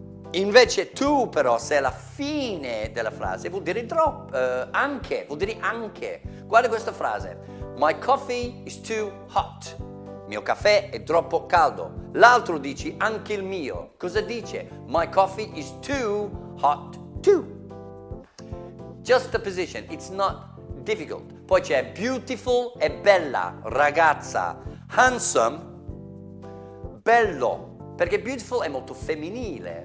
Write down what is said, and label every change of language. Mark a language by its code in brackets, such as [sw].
[it] Invece tu però, se è la fine della frase, vuol dire troppo, anche, vuol dire anche. Guarda questa frase. [en] My coffee is too hot. [it] Mio caffè è troppo caldo. L'altro dice anche il mio. Cosa dice? [en] My coffee is too hot too. Just the position, it's not difficult. [it] Poi c'è beautiful e bella, ragazza. Handsome, bello, perché beautiful è molto femminile.